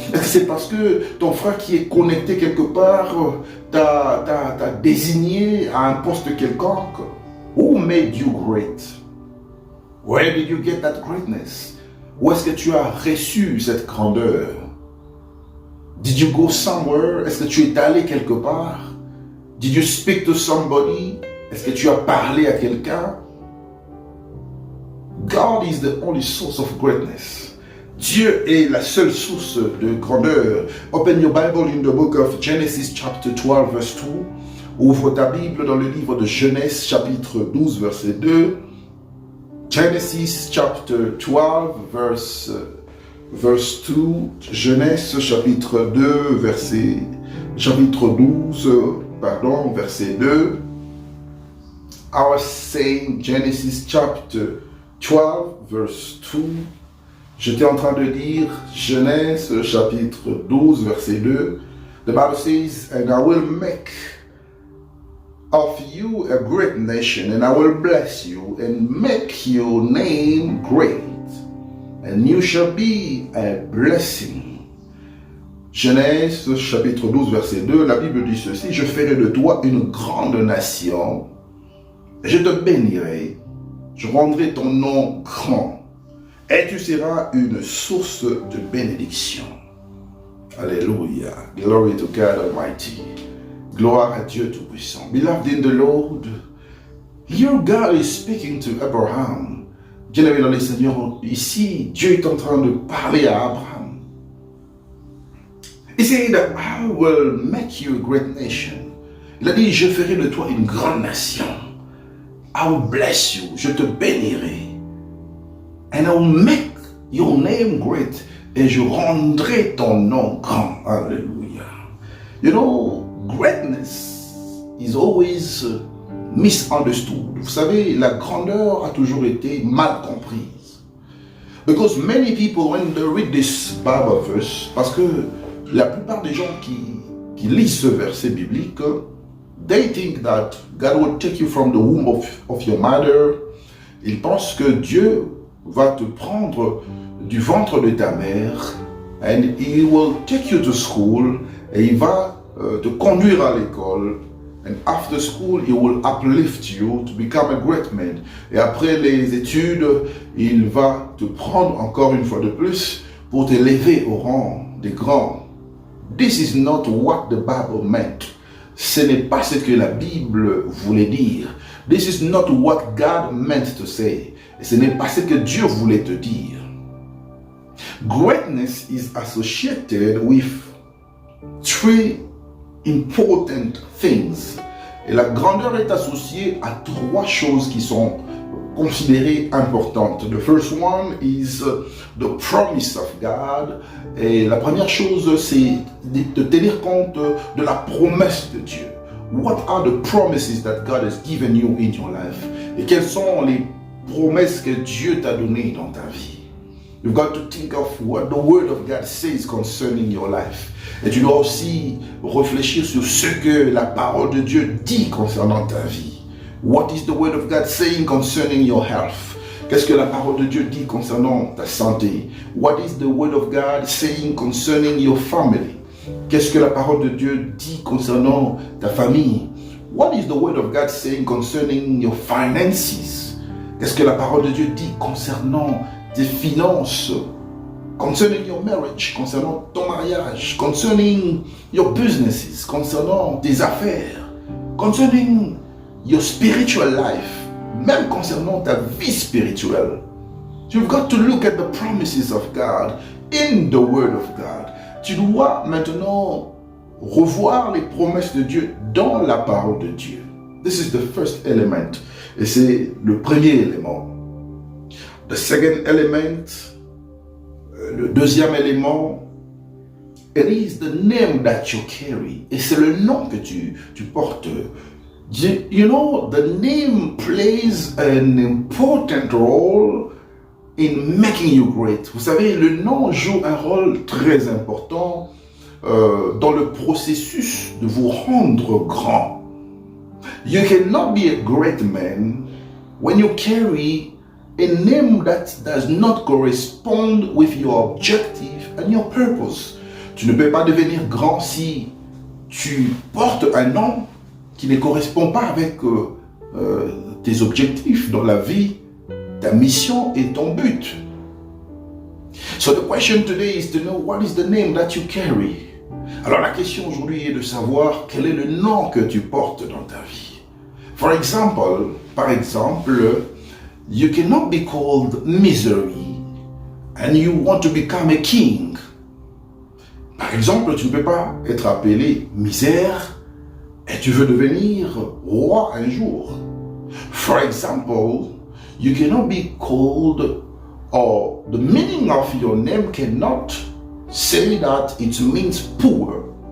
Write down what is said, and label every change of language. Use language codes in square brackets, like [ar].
[fr] Est-ce que c'est parce que ton frère qui est connecté quelque part t'a désigné à un poste quelconque? [en] Who made you great? Where did you get that greatness? [fr] Où est-ce que tu as reçu cette grandeur? [en] Did you go somewhere? [fr] Est-ce que tu es allé quelque part? [en] Did you speak to somebody? [fr] Est-ce que tu as parlé à quelqu'un? [en] God is the only source of greatness. [fr] Dieu est la seule source de grandeur. [en] Open your Bible in the book of Genesis chapter 12 verse 2. [fr] Ouvre ta Bible dans le livre de Genèse chapitre 12 verset 2. [en] Genesis chapter 12 verse 2. [fr] Genèse chapitre 2 chapitre 12 verset 2. [en] I was saying Genesis chapter 12 verse 2. [fr] J'étais en train de dire Genèse chapitre 12 verset 2. [en] The Bible says, and I will make of you a great nation, and I will bless you and make your name great, and you shall be a blessing. [fr] Genèse chapitre 12 verset 2, la Bible dit ceci: je ferai de toi une grande nation, je te bénirai, je rendrai ton nom grand, et tu seras une source de bénédiction. Alléluia. [en] Glory to God Almighty. [fr] Gloire à Dieu Tout-Puissant. [en] Beloved in the Lord, here God is speaking to Abraham. [fr] Bien-aimé dans le Seigneur, ici, Dieu est en train de parler à Abraham. [en] He said that I will make you a great nation. [fr] Il a dit, je ferai de toi une grande nation. [en] I will bless you. [fr] Je te bénirai. [en] And I will make your name great. [fr] Et je rendrai ton nom grand. Alléluia. [en] You know, greatness is always misunderstood. [fr] Vous savez, la grandeur a toujours été mal comprise. [en] Because many people, when they read this Bible verse, [fr] parce que la plupart des gens qui lisent ce verset biblique, [en] they think that God will take you from the womb of your mother. [fr] Ils pensent que Dieu va te prendre du ventre de ta mère, [en] and He will take you to school, [fr] et il va te conduire à l'école, [en] and after school He will uplift you to become a great man. [fr] Et après les études, il va te prendre encore une fois de plus pour t'élever au rang des grands. [en] This is not what the Bible meant. [fr] Ce n'est pas ce que la Bible voulait dire. [en] This is not what God meant to say. [fr] Et ce n'est pas ce que Dieu voulait te dire. [en] Greatness is associated with three important things. [fr] Et la grandeur est associée à trois choses qui sont considérées importantes. [en] The first one is the promise of God. [fr] Et la première chose, c'est de tenir compte de la promesse de Dieu. [en] What are the promises that God has given you in your life? [fr] Et quelles sont les promesses que Dieu t'a données dans ta vie? [en] You've got to think of what the Word of God says concerning your life. [fr] Et tu dois aussi réfléchir sur ce que la parole de Dieu dit concernant ta vie. [en] What is the Word of God saying concerning your health? [fr] Qu'est-ce que la parole de Dieu dit concernant ta santé? [en] What is the Word of God saying concerning your family? [fr] Qu'est-ce que la parole de Dieu dit concernant ta famille? [en] What is the word of God saying concerning your finances? [fr] Qu'est-ce que la parole de Dieu dit concernant tes finances? [en] Concerning your marriage, [fr] concernant ton mariage, [en] concerning your businesses, [fr] concernant tes affaires, [en] concerning your spiritual life, [fr] même concernant ta vie spirituelle. [en] You've got to look at the promises of God in the Word of God. [fr] Tu dois maintenant revoir les promesses de Dieu dans la parole de Dieu. [en] This is the first element. [fr] Et c'est le premier élément. [en] The second element, [fr] le deuxième élément, [en] it is the name that you carry. [fr] Et c'est le nom que tu portes. [en] You know, the name plays an important role in making you great. [fr] Vous savez, le nom joue un rôle très important dans le processus de vous rendre grand. [en] You cannot be a great man when you carry a name that does not correspond with your objective and your purpose. [fr] Tu ne peux pas devenir grand si tu portes un nom qui ne correspond pas avec tes objectifs dans la vie, ta mission et ton but. [en] So the question today is to know what is the name that you carry. [fr] Alors la question aujourd'hui est de savoir quel est le nom que tu portes dans ta vie. Par exemple, [en] you cannot be called misery and you want to become a king. [fr] Par exemple, tu ne peux pas être appelé misère et tu veux devenir roi un jour. [en] For example, you cannot be called, or the meaning of your name cannot say that it means poor.